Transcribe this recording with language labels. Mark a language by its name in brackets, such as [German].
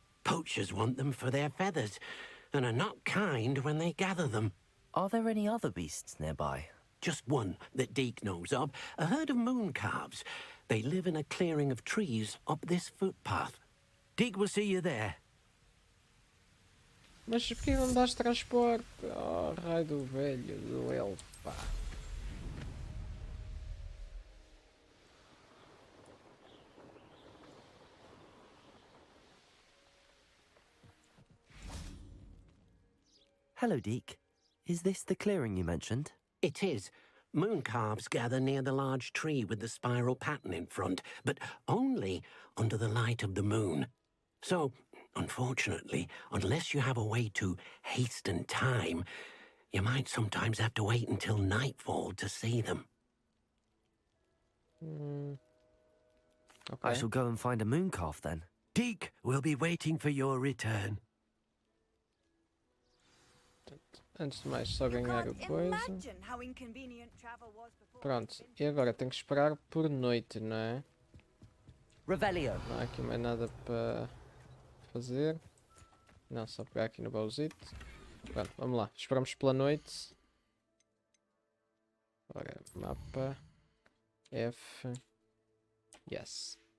[English] Poachers want them for their feathers, and are not kind when they gather them. Are there any other beasts nearby? Just one that Deke knows of, a herd of moon calves. They live in a clearing of trees up this footpath. Deke will see you there. [Portuguese] Mas por que não dás transporte? Oh, raio do velho, do elfo, pá. [English] Hello, Deke. Is this the clearing you mentioned? It is. Moon calves gather near the large tree with the spiral pattern in front, but only under the light of the moon. So, unfortunately, unless you have a way to hasten time, you might sometimes have to wait until nightfall to see them. Ok. I shall go and find a moon calf then. Deke will be waiting for your return. [Portuguese] Antes de mais, só ganhar o [English] Can't [Portuguese] coisa. [English] imagine how inconvenient travel was before. [Portuguese] Pronto, e agora tenho que esperar por noite, não é? Revelio. Não há aqui mais nada para fazer. Não, só pegar aqui no baúzito. Pronto, vamos lá. Esperamos pela noite. Ora, mapa. F. Yes.